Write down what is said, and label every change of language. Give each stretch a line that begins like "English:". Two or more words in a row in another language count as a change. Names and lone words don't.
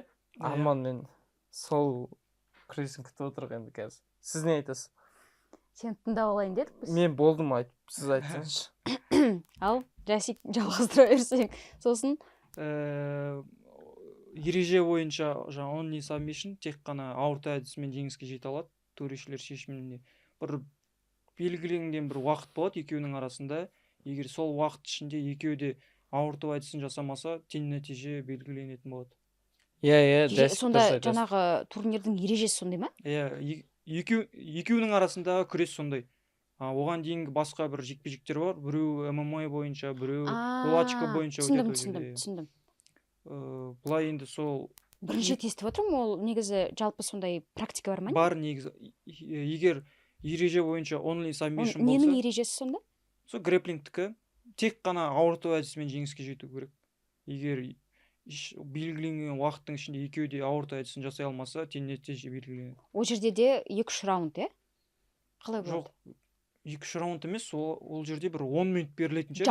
Kazakh: Арман мен сол күресін күтіп отырық енді қазір. Сіз не айтасыз? Сен тыңдап алайын дедік біз. Мен болдым айтып, сіз айтсаңызшы. Ал, Жасик жалғастыра берсең. Сосын ереже бойынша жаңа
English: only submission
Kazakh: тек қана ауырту әдісімен жеңіске жете алады. Төрешілер шешіміне бір белгіленген бір уақыт болады екеуінің арасында. Егер сол уақыт ішінде екеуі де ауырту әдісін жасамаса, тең нәтиже белгіленетін болады. Иә, сонда жаңағы турнирдің ережесі сондай ма? Иә, екеуінің арасындағы күрес сондай. Оған дейінгі басқа бір жекпе-жектер бар. Біреу ММА бойынша, біреу кулачка бойынша өтеді. Түсіндім. Бұлай енді сол бірінші рет естіп отырмын, ол негізі жалпы сондай практика бар ма? Бар негізі. Егер ереже бойынша
English: only submission
Kazakh: болса. Ненің ережесі сонда? Сол грэпплингтікі тек қана ауырту әдісімен жеңіске жету керек. Егер белгіленген уақыттың ішінде екеуі де ауырту әдісін жасай алмаса, тең нәтиже белгіленеді. Ол жерде де 2-3 раунд, иә? Қалай болады? Жоқ, 2-3 раунд емес, ол жерде бір 10 минут берілетін шығар.